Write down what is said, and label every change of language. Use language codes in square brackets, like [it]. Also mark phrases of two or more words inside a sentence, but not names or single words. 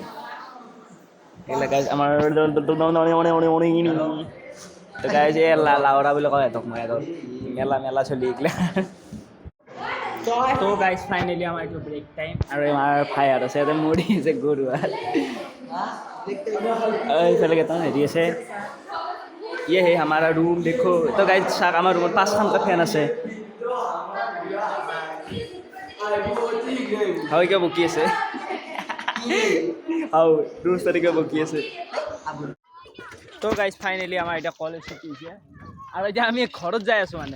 [as] এইগিলা গাইজ আমাৰ তো গাইজ এই লাউৰা বুলি কয় সিহঁতক মই আৰু মেলা চলি এইগিলা। তো গাইজ ফাইনেলি আমাৰ এইটো ব্ৰেক টাইম। আৰু আমাৰ ভাইহঁত আছে ইয়াতে মৰি আছে গৰুৱাত। এইফালে কেইটামান হেৰি আছে। [hi] ये है हमारा रूम देखो। [as] तो गाइज চাওক আমাৰ ৰুমত 5খনকৈ ফেন আছে। হয় কিয় বকি আছে? ৰুলছ কিয় বকি আছে? তো গাইজ ফাইনেলি আমাৰ এতিয়া কলেজ ছুটি হৈছে। আৰু এতিয়া আমি ঘৰত যাই আছোঁ মানে।